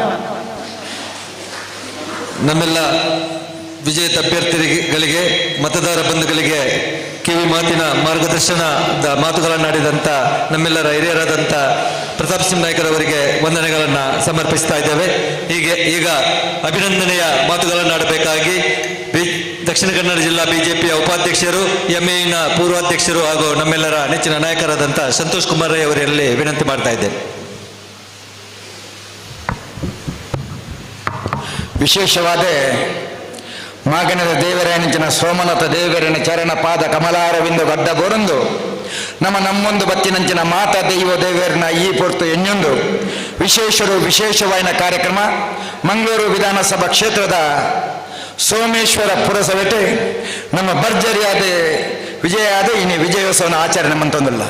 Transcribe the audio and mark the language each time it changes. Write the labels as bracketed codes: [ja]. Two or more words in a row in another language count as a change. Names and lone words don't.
[kn] ನಮ್ಮೆಲ್ಲ ವಿಜೇತ ಅಭ್ಯರ್ಥಿಗಳಿಗೆ ಮತದಾರ ಬಂಧುಗಳಿಗೆ ಕಿವಿ ಮಾತಿನ ಮಾರ್ಗದರ್ಶನದ ಮಾತುಗಳನ್ನಾಡಿದಂಥ ನಮ್ಮೆಲ್ಲರ ಹಿರಿಯರಾದಂಥ ಪ್ರತಾಪ್ ಸಿಂಹ ನಾಯ್ಕರವರಿಗೆ ವಂದನೆಗಳನ್ನು ಸಮರ್ಪಿಸ್ತಾ ಇದ್ದೇವೆ. ಈಗ ಅಭಿನಂದನೆಯ ಮಾತುಗಳನ್ನಾಡಬೇಕಾಗಿ ದಕ್ಷಿಣ ಕನ್ನಡ ಜಿಲ್ಲಾ ಬಿಜೆಪಿಯ ಉಪಾಧ್ಯಕ್ಷರು, ಎಂಎನ ಪೂರ್ವಾಧ್ಯಕ್ಷರು ಹಾಗೂ ನಮ್ಮೆಲ್ಲರ ನೆಚ್ಚಿನ ನಾಯಕರಾದಂಥ ಸಂತೋಷ್ ಕುಮಾರ್ ರೈ ಅವರಲ್ಲಿ ವಿನಂತಿ ಮಾಡ್ತಾ ಇದ್ದೇನೆ. [tcy] ವಿಶೇಷವಾದ ಮಾಗನದ ದೇವರಾಯನಿಂಚಿನ ಸೋಮನಾಥ ದೇವರನ ಚರಣ ಪಾದ ಕಮಲಾರವಿಂದು ಗಡ್ಡ ಬೋರಂದು ನಮ್ಮೊಂದು ಬತ್ತಿನಂಚಿನ ಮಾತಾ ದೈವ ದೇವರನ ಈ ಪೊರ್ತು ಎನ್ನೊಂದು ವಿಶೇಷವಾಯಿನ ಕಾರ್ಯಕ್ರಮ ಮಂಗಳೂರು ವಿಧಾನಸಭಾ ಕ್ಷೇತ್ರದ ಸೋಮೇಶ್ವರ ಪುರಸಭೆ ನಮ್ಮ ಭರ್ಜರಿಯಾದ ವಿಜಯ ಆದ ಇನ್ನು ವಿಜಯೋತ್ಸವನ ಆಚರಣೆ ಮಂತೊಂದಿಲ್ಲ.